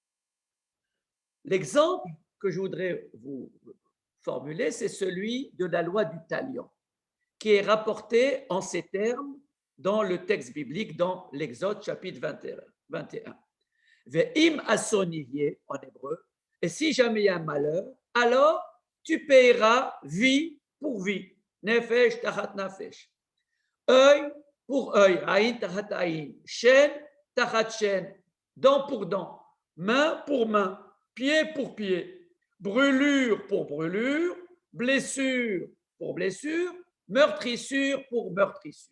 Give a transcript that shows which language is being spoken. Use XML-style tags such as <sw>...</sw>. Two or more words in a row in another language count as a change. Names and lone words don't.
<fr>L'exemple que je voudrais vous formuler, c'est celui de la loi du talion, qui est rapporté en ces termes dans le texte biblique, dans l'Exode chapitre 21.</fr> <he>ואם אסון יהיה,</he> <fr>en hébreu, et si jamais il y a un malheur, alors tu payeras vie pour vie,</fr> <he>נפש תחת נפש,</he> <fr>œil pour œil,</fr> <he>עין תחת עין, שן תחת שן,</he> <fr>dent pour dent, main pour main, pied pour pied, brûlure pour brûlure, blessure pour blessure, meurtrissure pour meurtrissure.</fr>